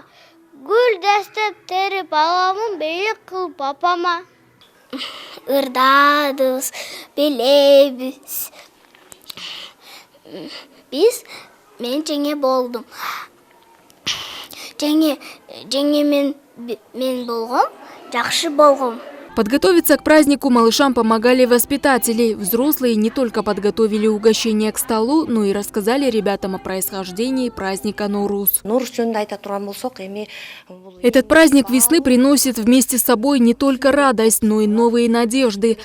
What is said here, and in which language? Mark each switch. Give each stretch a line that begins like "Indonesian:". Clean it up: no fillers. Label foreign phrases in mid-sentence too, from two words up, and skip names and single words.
Kyrgyz: Гүл дестеп терип аламын, бейик кылып апама. Ырдадыбыз, билебиз. Мен жеңе болдум. Жеңе мен болгом, жакшы болгом.
Russian: Подготовиться к празднику малышам помогали воспитатели. Взрослые не только подготовили угощения к столу, но и рассказали ребятам о происхождении праздника Ноурус. Этот праздник весны приносит вместе с собой не только радость, но и новые надежды.